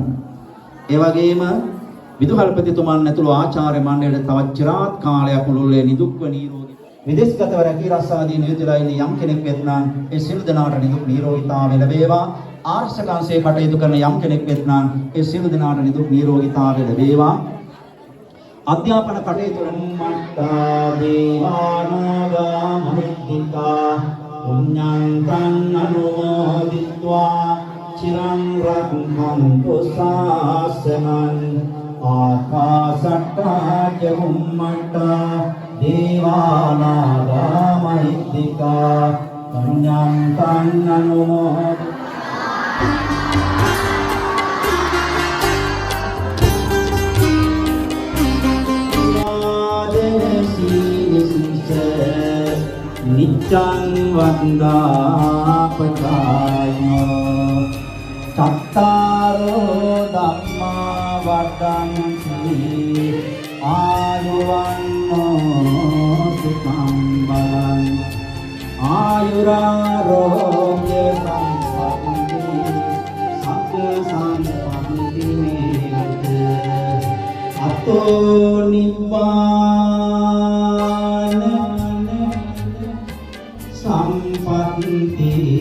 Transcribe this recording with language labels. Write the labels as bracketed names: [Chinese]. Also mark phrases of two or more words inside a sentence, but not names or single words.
[Sinhala] ඒ වගේම විදුහල්පතිතුමන් ඇතුළු ආචාර්ය මණ්ඩලයට තවත් චිරාත් කාලයක් මුළුල්ලේ නිදුක්ව නිරෝගී විදේශගතව රැකී රස්සාදී නියුතුලා ඉන්න යම් කෙනෙක් වෙත්නම් ඒ සියලු දෙනාට නිදුක් නිරෝගීතාවය ලැබේවා. ආර්ශකංශයේ කටයුතු කරන යම් කෙනෙක් වෙත්නම් ඒ සියලු දෙනාට නිදුක් නිරෝගීතාවය ලැබේවා. අධ්‍යාපන කටයුතු [Pali] මත්තා දේවානාගා මහිද්దికා පුඤ්ඤං අනුමෝදිत्वा චිරං රක්ඛන්තු ශාසනං ආකාශට්ටා චුම්මට්ටා දේවානාගා මහිද්దికා පුඤ්ඤං අනුමෝදිत्वा නිච්ඡං වන්දාපචායනෝ චත්තාරෝ ධම්මා වඩ්ඩන්ති ආයුවන්නෝ සුඛං බලං ආයුරාරෝග්‍ය සම්පatti සග්ග සම්පatti මේවත අතෝ නිබ්බාන සම්පatti